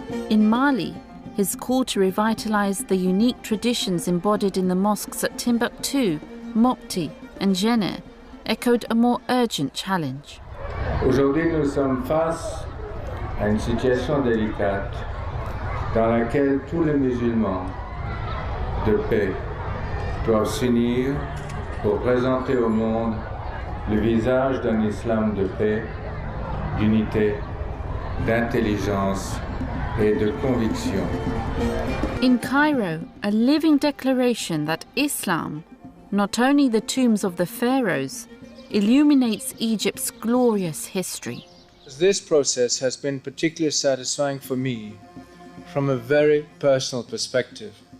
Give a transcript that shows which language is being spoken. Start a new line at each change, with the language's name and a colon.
English: In Mali, his call to revitalize the unique traditions embodied in the mosques at Timbuktu, Mopti and Djenné echoed a more urgent challenge.
French: Aujourd'hui, nous sommes face à une situation délicate dans laquelle tous les musulmans de paix doivent s'unir pour présenter au monde le visage d'un islam de paix, d'unité, d'intelligence et de conviction.
English: In Cairo, a living declaration that Islam, not only the tombs of the pharaohs, illuminates Egypt's glorious history. This process has been particularly satisfying for me from a very personal perspective.